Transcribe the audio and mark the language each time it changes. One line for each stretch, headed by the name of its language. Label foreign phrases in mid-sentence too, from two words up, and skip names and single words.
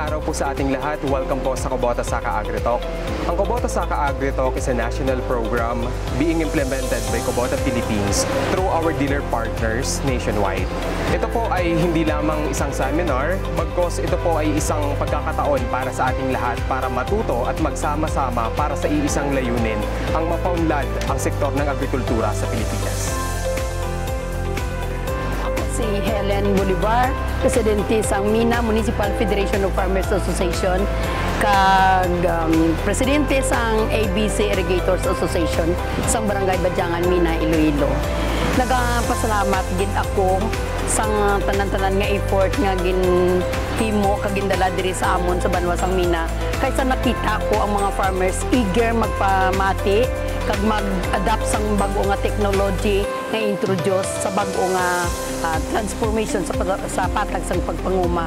Filipino: po sa ating lahat. Welcome po sa Kubota Saka AgriTalk.
English: Ang Kubota Saka AgriTalk is a national program being implemented by Kubota Philippines through our dealer partners nationwide.
Filipino: Ito po ay hindi lamang isang seminar, bagkus ito po ay isang pagkakataon para sa ating lahat para matuto at magsama-sama para sa iisang layunin ang mapaunlad ang sektor ng agrikultura sa Pilipinas.
Hiligaynon: Si Helen Bolivar, Presidente sang Mina Municipal Federation of Farmers Association, kag Presidente sang ABC Irrigators Association sang Barangay Badyangan, Mina, Iloilo. Nagapasalamat gid ako sang tanan-tanan nga effort nga ginhimo kag gindala diri sa amon sa Banwa sang Mina, kaysa nakita ko ang mga
English: farmers eager
Hiligaynon: magpamati kag mag-adapt sang bag-o nga technology nga introduce sa bag-o nga transformation sa patag sang pagpanguma.